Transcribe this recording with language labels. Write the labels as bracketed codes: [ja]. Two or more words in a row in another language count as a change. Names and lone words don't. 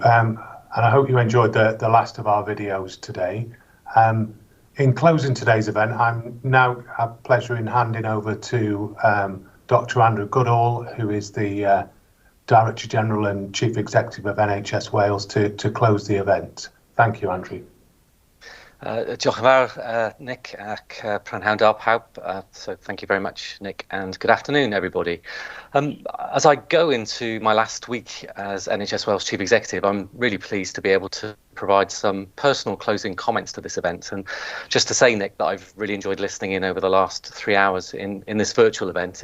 [en] And I hope you enjoyed the last of our videos today. In closing today's event, I'm now have pleasure in handing over to Dr. Andrew Goodall, who is the Director General and Chief Executive of NHS Wales, to close the event. Thank you, Andrew. [cy] Diolch yn fawr, Nick, ac prynhawn da pawb. [en] So thank you very much, Nick, and good afternoon, everybody. As I go into my last week as NHS Wales Chief Executive, I'm really pleased to be able to provide some personal closing comments to this event. And just to say, Nick, that I've really enjoyed listening in over the last 3 hours in this virtual event.